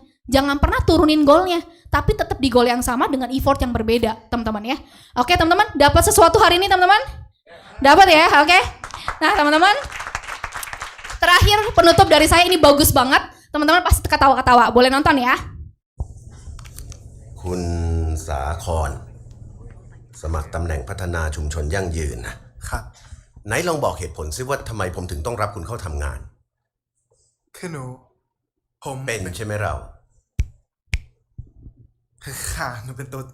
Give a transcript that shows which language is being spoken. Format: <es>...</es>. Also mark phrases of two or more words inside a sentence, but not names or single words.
<id>Jangan pernah turunin goalnya, tapi tetap di goal yang sama dengan effort yang berbeda teman-teman ya. Oke teman-teman, dapat sesuatu hari ini teman-teman? Dapat ya, oke. Nah teman-teman, terakhir penutup dari saya ini bagus banget. Teman-teman pasti ketawa-ketawa, boleh nonton ya.</id> <th>คุณสาครสมัครตำแหน่งพัฒนาชุมชนยั่งยืนนะครับไหนลองบอกเหตุผลซิว่าทำไมผมถึงต้องรับคุณเข้าทำงาน คือหนูผม เป็นใช่ไหมเรา ค่ะหนูเป็นตุ๊ด</th>